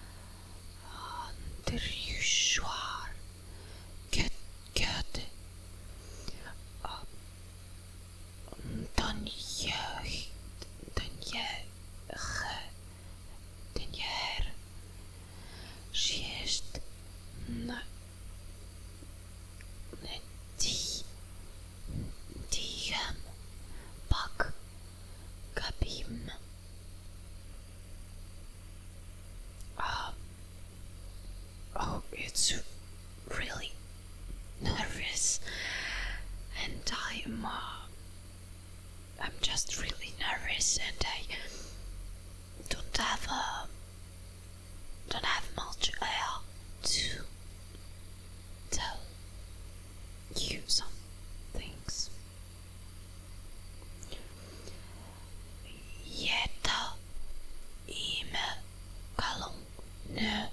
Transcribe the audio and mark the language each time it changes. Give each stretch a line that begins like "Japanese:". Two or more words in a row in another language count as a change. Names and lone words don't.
Albanian: ndryshuar këtë ndonjëherë thjesht në ndihem pak gabim.
English: Oh, it's really nervous, and I'm just really nervous, and I don't have much air to tell you some things.
Albanian: Jeta ime kalon në